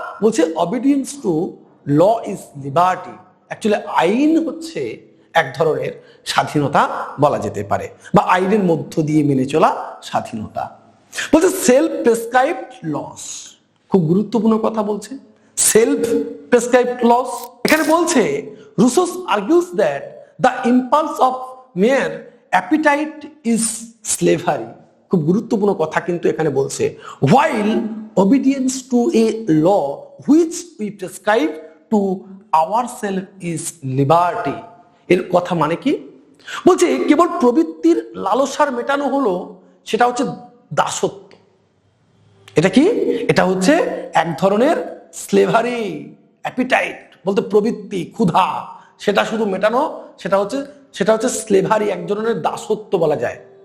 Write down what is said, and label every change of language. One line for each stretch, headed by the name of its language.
Bangla: বলছে
English: Obedience to law is liberty.
Bangla: Actually আইন হচ্ছে এক ধরনের স্বাধীনতা বলা যেতে পারে, বা আইনের মধ্য দিয়ে মেনে চলা স্বাধীনতা। বলছে
English: Self prescribed laws.
Bangla: খুব গুরুত্বপূর্ণ কথা বলছে,
English: Self prescribed laws.
Bangla: এখানে বলছে
English: Rousseau's argues that the impulse of mere appetite is slavery.
Bangla: খুব গুরুত্বপূর্ণ কথা কিন্তু এখানে বলছে,
English: while obedience to a law which we prescribe to ourselves is liberty।
Bangla: এর কথা মানে কি? বলছে কেবল প্রবৃত্তির লালসার মেটানো হলো সেটা হচ্ছে দাসত্ব। এটা কি? এটা হচ্ছে এক ধরনের স্লেভারি। অ্যাপিটাইট বলতে প্রবৃত্তি, ক্ষুধা, সেটা শুধু মেটানো, সেটা হচ্ছে স্লেভারি, এক ধরনের দাসত্ব বলা যায়।